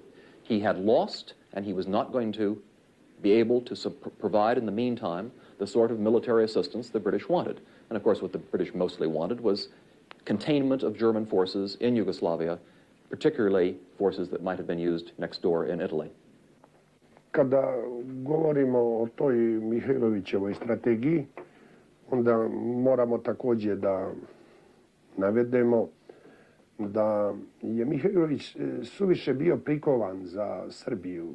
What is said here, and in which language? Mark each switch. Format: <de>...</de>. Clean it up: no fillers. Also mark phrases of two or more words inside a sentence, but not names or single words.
<en>He had lost, and he was not going to be able to provide in the meantime the sort of military assistance the British wanted. And of course what the British mostly wanted was containment of German forces in Yugoslavia, particularly forces that might have been used next door in Italy.</en> <bs>Kada govorimo o toj Mihailovićevoj strategiji, onda moramo također da navedemo da je Mihailović suviše bio prikovan za Srbiju.</bs>